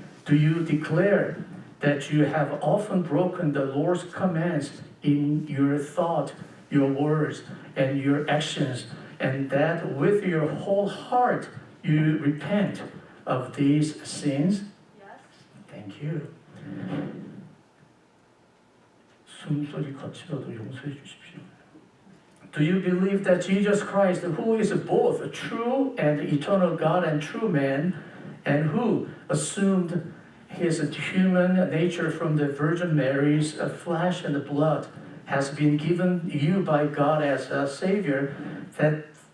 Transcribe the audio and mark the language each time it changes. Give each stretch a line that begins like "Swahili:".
English: Do you declare that you have often broken the Lord's commands in your thought, your words, and your actions, and that with your whole heart you repent of these sins? Yes. Thank you.
Korean: 숨소리 거칠어도 용서해 주십시오.
English: Do you believe that Jesus Christ, who is both a true and eternal God and true man, and who assumed his human nature from the Virgin Mary's flesh and blood, has been given you by God as a Savior, that